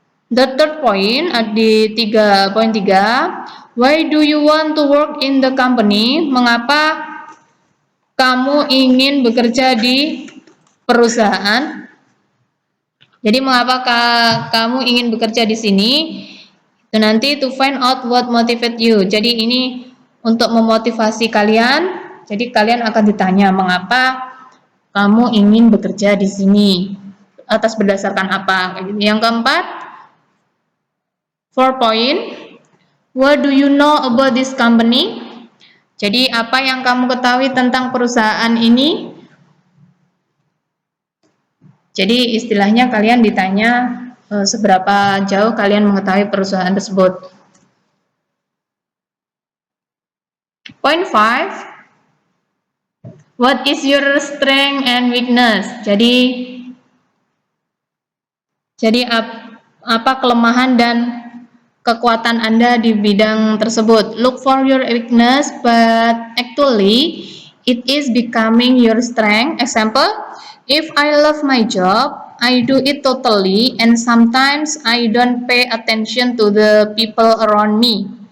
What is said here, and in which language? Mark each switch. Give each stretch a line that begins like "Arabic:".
English: The third point di 3.3, why do you want to work in the company?
Indonesian: Mengapa kamu ingin bekerja di perusahaan? Jadi mengapa kamu ingin bekerja di sini? Itu nanti
English: to find out what motivate you.
Indonesian: Jadi ini untuk memotivasi kalian. Jadi kalian akan ditanya mengapa kamu ingin bekerja di sini, atas berdasarkan apa? Yang keempat,
English: 4 point, what do you know about this company?
Indonesian: Jadi apa yang kamu ketahui tentang perusahaan ini? Jadi istilahnya kalian ditanya seberapa jauh kalian mengetahui perusahaan tersebut.
English: Point 5, what is your strength and weakness?
Indonesian: Jadi apa kelemahan dan kekuatan Anda di bidang tersebut.
English: Look for your weakness, but actually it is becoming your strength. Example, if I love my job, I do it totally, and sometimes I don't pay attention to the people around me.